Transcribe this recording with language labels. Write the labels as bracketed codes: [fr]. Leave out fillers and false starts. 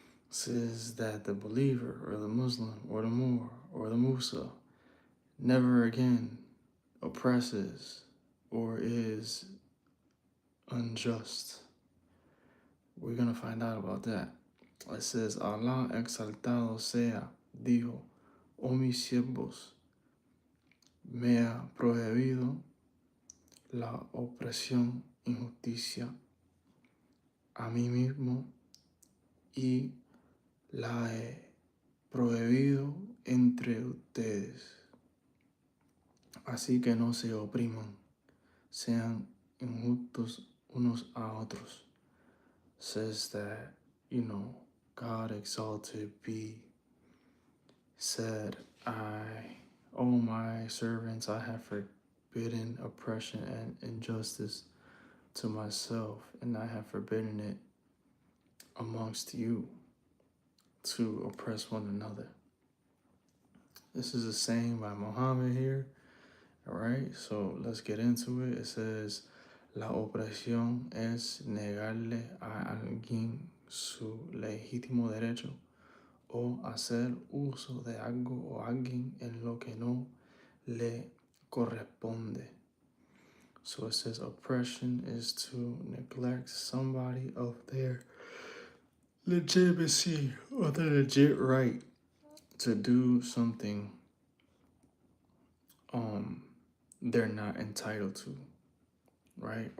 [en] Says that the believer or the Muslim or the Moor or the Musa never again oppresses or is unjust. We're going to find out about that. It says, [es] Allah exaltado sea, dijo, oh mis siervos, me ha prohibido la opresión, injusticia a mí mismo y la he prohibido entre ustedes. Así que no se opriman, sean injustos unos a otros. [en] Says that, God exalted be, said, O my servants, I have forbidden oppression and injustice to myself, and I have forbidden it amongst you to oppress one another. This is a saying by Muhammad here. All right, so let's get into it. It says, [es] la opresión es negarle a alguien su legítimo derecho o hacer uso de algo o alguien en lo que no le corresponde. [en] So it says oppression is to neglect somebody of their legitimacy or their legit right to do something they're not entitled to, right?